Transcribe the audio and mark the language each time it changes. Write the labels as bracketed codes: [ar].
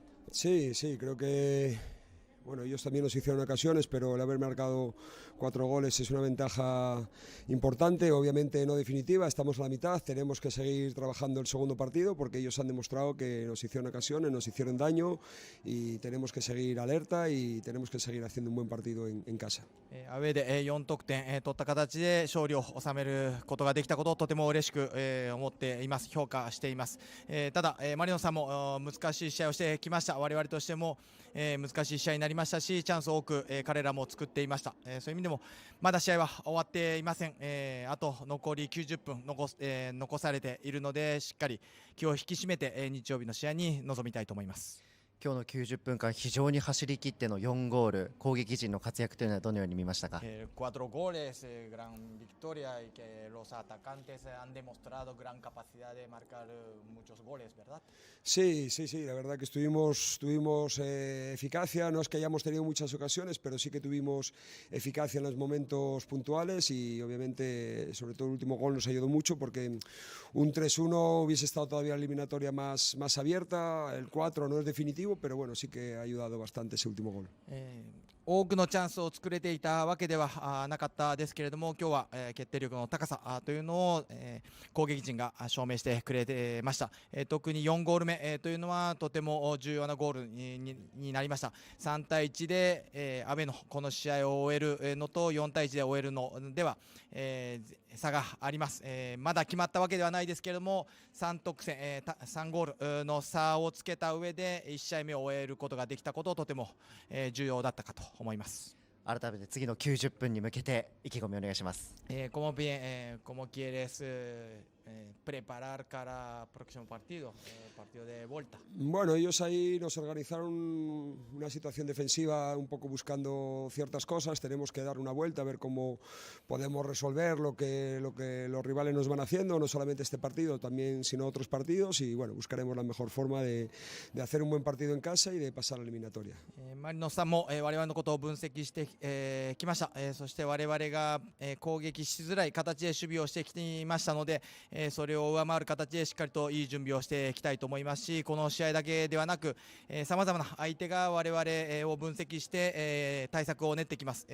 [es] Sí, sí, creo que bueno, ellos también nos hicieron ocasiones, pero el haber marcado 4 goles es una ventaja importante, obviamente no definitiva, estamos a la mitad, tenemos que seguir trabajando el segundo partido porque ellos han demostrado que nos hicieron ocasiones, nos hicieron daño y tenemos que seguir alerta y tenemos que seguir haciendo un buen partido en casa. [ja] アウェーで4得点取った形で勝利を収めることができたことをとても嬉しく思っています。評価しています。ただマリノさんも難しい試合をしてきました。我々としても難しい試合になりましたし、チャンスを多く彼らも作っていました。そういう意味でもまだ試合は終わっていません。あと残り90分残されているので、しっかり気を引き締めて日曜日の試合に臨みたいと思います。今日の90分間非常に走り切っての4ゴール、攻撃陣の活躍というのはどのように見ましたか。 [es] 4 goles, gran victoria y que los atacantes han demostrado gran capacidad de marcar muchos goles, ¿verdad? Sí, sí, sí, la verdad que tuvimos eficacia, no es que hayamos tenido muchas ocasiones, pero sí que tuvimos eficacia en los momentos puntuales y obviamente sobre todo el último gol nos ayudó mucho porque un 3-1 hubiese estado todavía la eliminatoria más abierta, el 4 no es definitivo, pero bueno, sí que ha ayudado bastante ese último gol. [ja] 多くのチャンスを作れていたわけではなかったですけれども、今日は決定力の高さというのを攻撃陣が証明してくれてました。特に4ゴール目というのはとても重要なゴールになりました。 3対1で阿部のこの試合を終えるのと4対1で終えるのでは差があります。まだ決まったわけではないですけれども、3得点3ゴールの差をつけた上で1試合目を終えることができたことをとても重要だったかと思います。改めて次の90分に向けて意気込みお願いします。 [es] Como quieres preparar para próximo partido, partido de vuelta? Bueno, ellos ahí nos organizaron una situación defensiva un poco buscando ciertas cosas, tenemos que dar una vuelta a ver cómo podemos resolver lo que los rivales nos van haciendo, no solamente este partido, también sino otros partidos y bueno, buscaremos la mejor forma de hacer un buen partido en casa y de pasar a la eliminatoria. [ja] マリノスさんも我々のことを分析してきました。そして我々が攻撃しづらい形で守備をしてきていましたので、それを上回る形でしっかりといい準備をしていきたいと思いますし、この試合だけではなくさまざまな相手が我々を分析して対策を練ってきます。